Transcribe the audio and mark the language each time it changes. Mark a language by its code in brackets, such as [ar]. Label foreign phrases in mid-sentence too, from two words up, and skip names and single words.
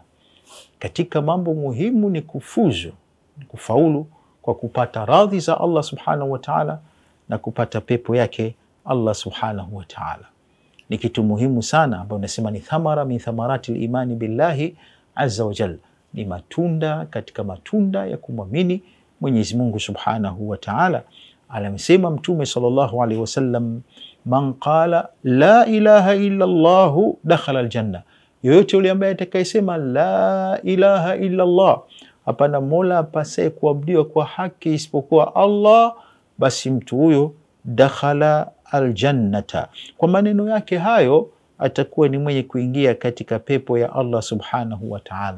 [sw] Katika mambo muhimu ni kufuzu, ni kufaulu kwa kupata radhi za Allah [ar] سبحانه وتعالى [sw] na kupata pepo yake Allah [ar] سبحانه وتعالى. [sw] Ni kitu muhimu sana ambayo nasema ni [ar] ثمرة من ثمرات الإيمان بالله عز وجل, [sw] ni matunda katika matunda ya kumwamini Mwenyezi Mungu [ar] سبحانه وتعالى. [sw] Alamsema Mtume [ar] صلى الله عليه وسلم, من قال لا إله إلا الله دخل الجنة. [sw] Yoyote yule ambaye atakayesema [ar] لا إله إلا الله, [sw] hapana mola apasaye kuabudiwa kwa haki isipokuwa Allah, basi mtu huyo [ar] دخل الجنة. [sw] Kwa maneno yake hayo atakuwa ni mwenye kuingia katika pepo ya Allah [ar] سبحانه وتعالى.